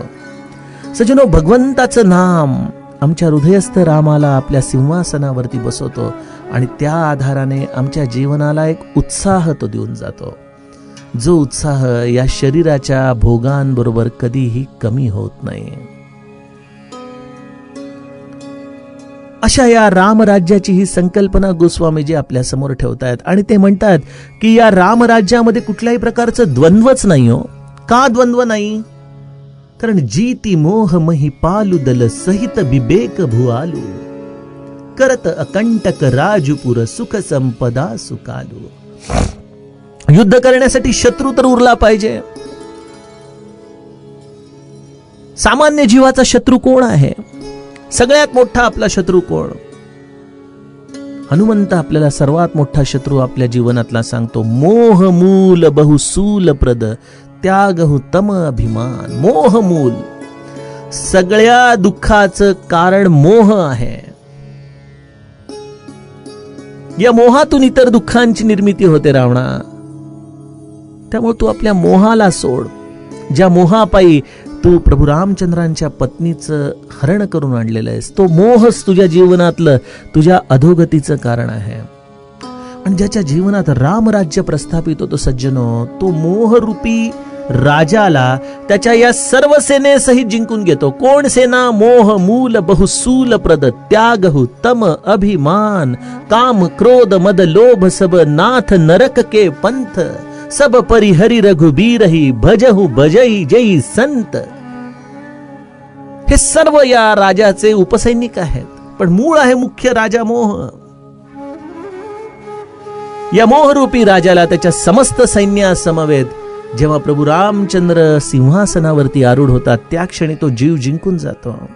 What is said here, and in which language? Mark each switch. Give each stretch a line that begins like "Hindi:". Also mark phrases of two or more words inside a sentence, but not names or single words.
Marathi: सज्जनो, भगवंताचं नाम आमच्या हृदयस्थ रामाला आपल्या सिंहासनावरती बसवतो आणि त्या आधाराने आमच्या जीवनाला एक उत्साह तो देऊन जातो, जो उत्साह या शरीराच्या भोगांबरोबर कधीही कमी होत नाही. अशा या रामराज्याची ही संकल्पना गोस्वामीजी आपल्या समोर ठेवतायत आणि ते म्हणतात की या रामराज्यामध्ये कुठल्याही प्रकारचं द्वंद्वच नाही. हो, का द्वंद्व नाही?
Awadhi: कारण जीती मोह मही पालू दल सहित बिबेक भुआलू, करत अकंटक राजपुर सुख संपदा सुकालू.
Marathi: युद्ध करण्यासाठी शत्रू तर उरला पाहिजे. सामान्य जीवाचा शत्रू कोण आहे? सगळ्यात मोठा आपला शत्रू कोण? हनुमंत आपल्याला सर्वात मोठा शत्रू आपल्या जीवनातला सांगतो.
Awadhi: मोह मूल बहुसूल प्रद, त्यागहु तम अभिमान.
Marathi: मोह मूल, सगळ्या दुःखाचं कारण मोह आहे. या मोहातून इतर दुःखांची निर्मिती होते रावणा. त्यामुळे तू आपल्या मोहाला सोड. ज्या मोहापायी तू प्रभू रामचंद्रांच्या पत्नीचं हरण करून आणलेलं आहेस, तो मोहच तुझ्या जीवनातलं, तुझ्या अधोगतीचं कारण आहे. आणि ज्याच्या जीवनात रामराज्य प्रस्थापित होतो सज्जनो, तो मोहरूपी राजाला त्याच्या या सर्व सेनेसहित जिंकून घेतो. कोण सेना?
Awadhi: मोह मूल बहुसूल प्रद, त्यागहु तम अभिमान, काम क्रोध मद लोभ सब, नाथ नरक के पंथ, सब परिहरि रघुबीरहि, भजहु भजई जई संत.
Marathi: हे सर्व या राजाचे उपसैनिक आहेत, पण मूळ आहे मुख्य राजा मोह. या मोहरूपी राजाला त्याच्या समस्त सैन्यासमवेत जेव्हा प्रभू रामचंद्र सिंहासनावरती आरूढ होतात, त्या क्षणी तो जीव जिंकून जातो.